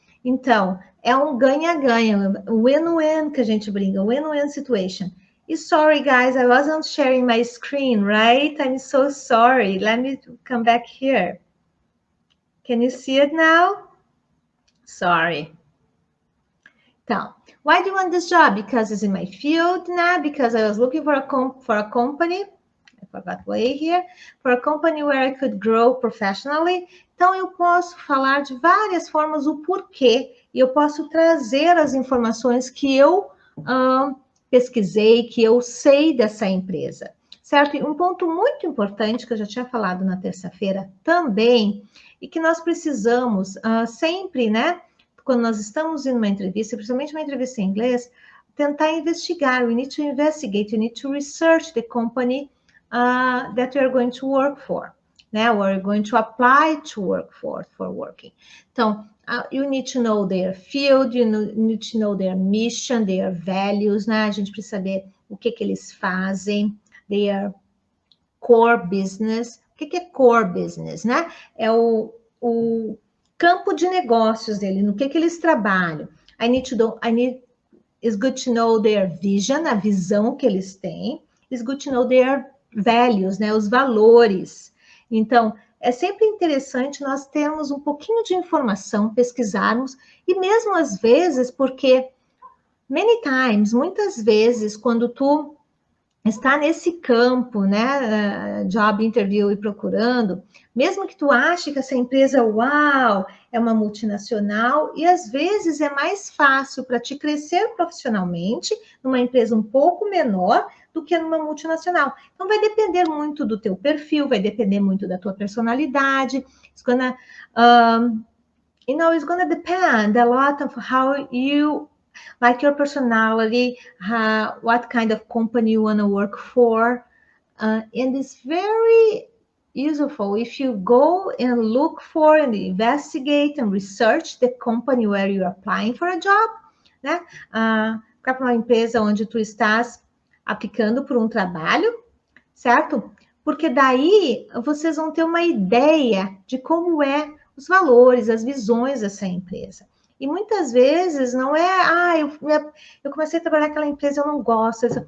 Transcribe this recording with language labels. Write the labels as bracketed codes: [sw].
[pt] Então, é um ganha-ganha, win-win que a gente brinca, win-win situation. [en] Sorry, guys, I wasn't sharing my screen, right? I'm so sorry. Let me come back here. Can you see it now? Sorry. Então, why do you want this job? Because it's in my field now, because I was looking for a company. I forgot way here. For a company where I could grow professionally. [pt] Então, eu posso falar de várias formas o porquê. E eu posso trazer as informações que eu pesquisei, que eu sei dessa empresa, certo? E um ponto muito importante que eu já tinha falado na terça-feira também, e que nós precisamos sempre, né? Quando nós estamos em uma entrevista, principalmente uma entrevista em inglês, tentar investigar. [en] We need to investigate, you need to research the company that you are going to work for, né? Or you're going to apply to work for working. Então, you need to know their field, you need to know their mission, their values, né? [pt] A gente precisa saber o que eles fazem, [en] their core business. [pt] O que é core business, né? É o campo de negócios dele, no que eles trabalham. [en] I need It's good to know their vision, [pt] a visão que eles têm. [en] It's good to know their values, né? [pt] Os valores. Então, é sempre interessante nós termos um pouquinho de informação, pesquisarmos, e mesmo às vezes, porque muitas vezes, quando tu está nesse campo, né, job interview e procurando, mesmo que tu ache que essa empresa, uau, é uma multinacional, e às vezes é mais fácil para te crescer profissionalmente numa empresa um pouco menor do que numa multinacional. Então vai depender muito do teu perfil, vai depender muito da tua personalidade. [en] It's gonna, it's gonna depend a lot of how you like your personality, what kind of company you want to work for. And it's very useful if you go and look for and investigate and research the company where you're applying for a job, né? [pt] Para uma empresa onde tu estás aplicando por um trabalho, certo? Porque daí vocês vão ter uma ideia de como é os valores, as visões dessa empresa. E muitas vezes não é, eu comecei a trabalhar naquela empresa, eu não gosto.